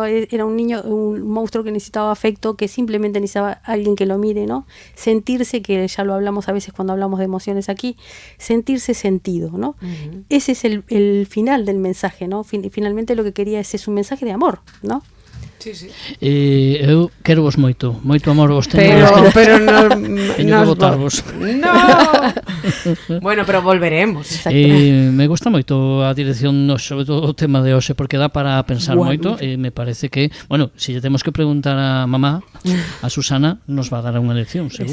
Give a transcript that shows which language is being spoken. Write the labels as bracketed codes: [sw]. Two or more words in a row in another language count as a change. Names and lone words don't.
[es] Era un niño, un monstruo que necesitaba afecto, que simplemente necesitaba alguien que lo mire, ¿no? Sentirse, que ya lo hablamos a veces cuando hablamos de emociones aquí, sentirse sentido, ¿no? Ese es el final del mensaje, ¿no? Finalmente lo que quería es un mensaje de amor, ¿no? Sí, sí. [gl] Eu quero vos moito amor vos teño, pero teño que votarvos. [es] No. Bueno, pero volveremos. [gl] Me gusta moito a dirección, sobre todo o tema de hoxe, porque dá para pensar moito, e me parece que, bueno, se lle temos que preguntar a mamá, a Susana, [es] nos va a dar [gl] unha lección, seguro.